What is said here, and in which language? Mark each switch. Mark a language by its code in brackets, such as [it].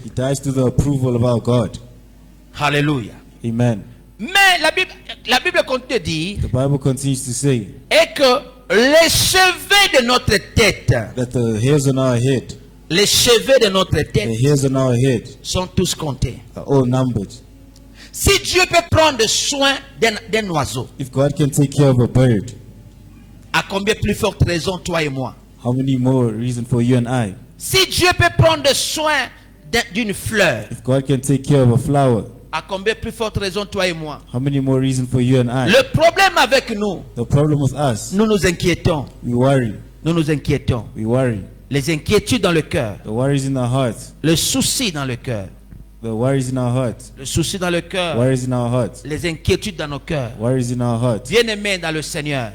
[en] He dies to the approval of our God. [fr] Alléluia. Amen. Mais la Bible continue de dire [en] The Bible continues to say [fr] et que les cheveux de notre tête, [en] that the hairs on our head, [fr] les cheveux de notre [en] the [fr] tête [en] hairs on our head [fr] sont tous comptés. [en] are all numbered. [fr] Si Dieu peut prendre soin d'un oiseau, [en] If God can take care of a bird, [fr] à combien plus forte raison toi et moi? [en] how many more reason for you and I? [fr] Si Dieu peut prendre soin d'une fleur, [en] If God can take care of a flower, [fr] à combien plus forte raison toi et moi? [en] how many more reason for you and I? [fr] Le problème avec nous, [en] The problem with us, [fr] nous nous inquiétons. [en] we worry. [fr] Nous nous inquiétons. [en] We worry. [fr] les inquiétudes dans le cœur, [en] the worries in our heart, [fr] le souci dans le cœur, [en] the worries in our heart, [fr] le souci dans le cœur, [en] worries in our heart, [fr] les inquiétudes dans nos cœurs. [en] worries in our heart. [fr] Bien-aimé dans le Seigneur,